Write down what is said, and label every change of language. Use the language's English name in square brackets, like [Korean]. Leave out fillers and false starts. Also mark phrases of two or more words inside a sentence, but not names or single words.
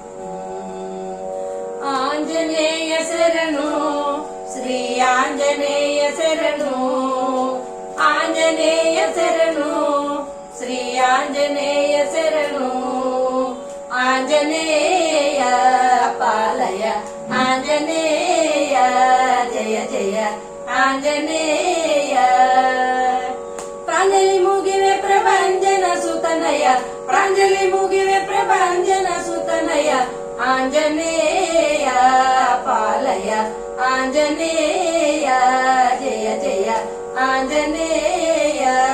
[Telugu] ఆంజనేయ శరణు శ్రీ ఆంజనేయ శరణు, ఆంజనేయ శరణు శ్రీ ఆంజనేయ శరణు, ఆంజనేయ పాలయ ఆంజనేయ, జయ జయ ఆంజనేయ. [Kannada] ಪ್ರಾಂಜಲಿ ಮುಗಿವೆ ಪ್ರಭಂಜನ ಸುತನಯ, ಪ್ರಾಂಜಲಿ ಮುಗಿವೆ ಪ್ರಭಂಜನ ಸುತನಯ, ಆಂಜನೇಯ ಪಾಲಯ ಆಂಜನೇಯ, ಜಯ ಜಯ ಆಂಜನೇಯ.